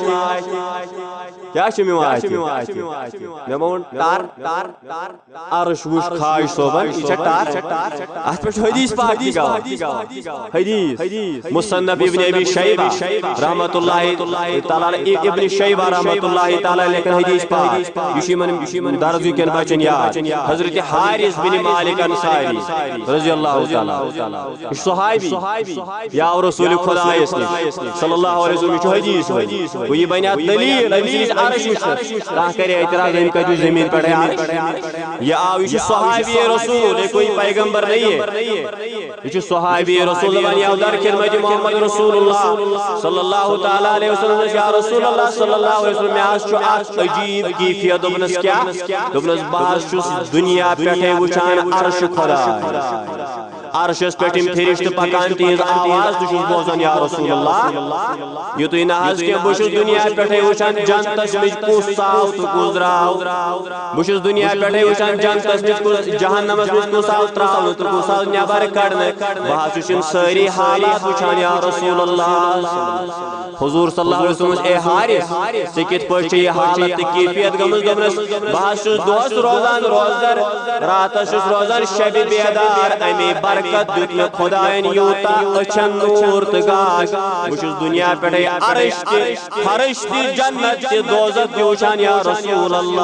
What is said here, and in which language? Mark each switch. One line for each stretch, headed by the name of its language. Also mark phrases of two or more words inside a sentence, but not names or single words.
Kashmiri: کیٛاہ چھُم یِوان اَتھِ مےٚ ووٚن ٹر عرش وٕچھ خواج صٲبن یہِ چھےٚ ٹر اتھ پٮ۪ٹھ چھُ حدیث پاک تہِ گواہ حدیث مصنف ابن ابی شیبہ
Arabic: رحمتہ اللہ تعالیٰ
Kashmiri: ابن شیبہ
Arabic: رحمتہ اللہ تعالیٰ
Kashmiri: لیکھن حدیث پاک یہِ چھُ یِمن درزی کٮ۪ن بچن یاد حضرت حارث بن مالک انصاری
Arabic: رضی اللہ تعالیٰ
Kashmiri: یہ صحابی یا رسول خدایس نش
Arabic: صلی اللہ علیہ وسلم
Kashmiri: یہ حدیث وہ یہ بنیا دلیل امہِ سٕنٛدِس عرش وٕچھنس کانٛہہ کرِ اعتراض أمۍ کتہِ وٕچھ زمیٖن پٮ۪ٹھے عرش یہ آو یہ صحابی رسول
Urdu: یہ کوئی پیغمبر نہیں ہے
Kashmiri: یہ صحابی رسول دپان یہ آو در خدمت
Arabic: محمد رسول اللہ صلی اللہ تعالیٰ علیہ وسلم یا رسول اللہ صلی اللہ علیہ وسلم
Kashmiri: مےٚ حظ چھُ اکھ عجیب کیفیت دوٚپنس کیٛاہ دوٚپنس بہٕ حظ چھُس دُنیا پٮ۪ٹھے وٕچھان عرش خۄداے عرشس پٮ۪ٹھ یِم فرشتہٕ پکان تِہنٛز آواز تہِ چھُس بوزان
Arabic: یا رسول اللہ
Kashmiri: یُتُے نہٕ حظ کینٛہہ بہٕ چھُس دُنیا پٮ۪ٹھے وٕچھان جنتس منٛز کُس ژاو تہٕ کُس درٛاو بہٕ چھُس دُنیا پٮ۪ٹھے وٕچھان جنتس منٛز کُس جہنمس منٛز کُس آو ترٛاونہٕ تہٕ کُس آو نٮ۪بر کڑنہٕ بہٕ حظ چھُس یِم سٲری حالات وٕچھان
Arabic: یا رسول اللہ
Kashmiri: حضور
Arabic: صلی اللہ علیہ وسلم
Kashmiri: اے حارث ژےٚ کِتھ پٲٹھۍ چھےٚ یہِ حالت تہٕ کیفیت گٔمٕژ دوٚپنس بہٕ حظ چھُس دۄہس روزان روزدر راتس چھُس روزان شبِ بیدار امی برکت دیُت مےٚ خۄدایَن یوٗتاہ أچھن نوٗر تہٕ گاش بہٕ چھُس دُنیا پٮ۪ٹھے عرش تہِ فرش تہِ جنت تہِ دوزخ تہِ وٕچھان
Arabic: یا رسول